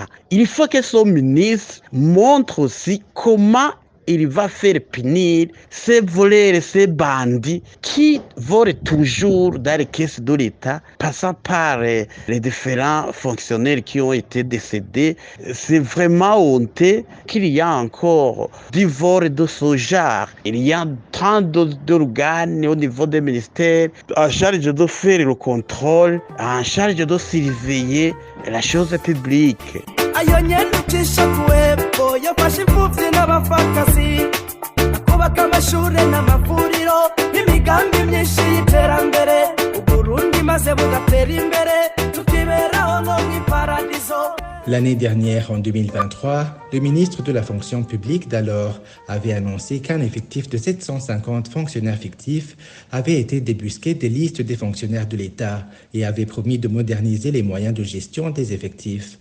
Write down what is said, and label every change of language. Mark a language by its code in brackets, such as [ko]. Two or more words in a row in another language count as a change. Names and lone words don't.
[fr] Il faut que son ministre montre aussi comment il va faire punir ces voleurs, ces bandits qui volent toujours dans les caisses de l'État, passant par les différents fonctionnaires qui ont été décédés. C'est vraiment honteux qu'il y a encore du vol de ce genre. Il y a tant d'organes au niveau des ministères en charge de faire le contrôle, en charge de surveiller la chose publique. [rn] ayo nyene ucisha kuwepfo yafashe imfuvyi n'abapfakazi akubaka amashure n'amavuriro n'imigambi myinshi y'iterambere uburundi maze bugatera imbere tukiberaho no mw'iparadizo. [fr] L'année dernière, en 2023, le ministre de la fonction publique d'alors avait annoncé qu'un effectif de 750 fonctionnaires fictifs avait été débusqué des listes des fonctionnaires de l'État et avait promis de moderniser les moyens de gestion des effectifs.